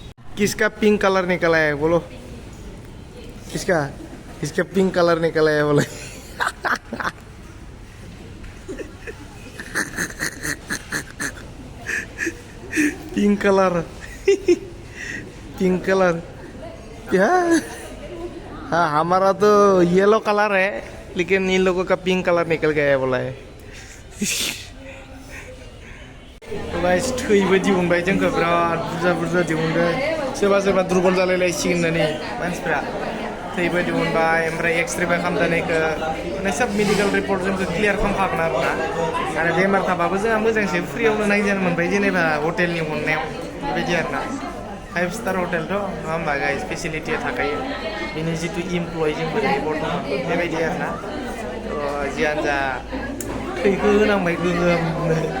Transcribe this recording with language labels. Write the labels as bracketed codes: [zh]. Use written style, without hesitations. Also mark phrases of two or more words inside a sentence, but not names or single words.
[hi] किसका [en] pink color [hi] निकला है बोलो किसका इसका [en] pink color [hi] निकला है बोले [en] pink color pink color [hi] क्या हाँ हमारा तो [en] yellow color [hi] है लेकिन इन लोगों का [en] pink color [hi] निकल गया है बोला है [brx] गाइस थैबो दिहुनबाय जोंखौ बिराद बुरजा बुरजा दिहुनबाय सोरबा सोरबा दुरबल जालायलायसिगोन होननानै मानसिफ्रा थैबो दिहुनबाय ओमफ्राय एक्सरेबो खालामजानायखौ माने सब [en] medical report [brx] जोंखौ क्लियार खालामखागोन आरोना आरो बेमार थाबाबो जोंहा मोजांसो फ्रियावनो नायजानो मोनबाय जेनेबा हटेलनि अननायाव बेबायदि आरोना 5 स्टार हटेलथ' नङा होमबा गाइस फेसिलिटिया थाखायो बिनि जितु इमप्लय जोंबो रिपर्ट दङ बेबायदि आरोना जियानो जा थैखौ होनांबाय गोगोमनो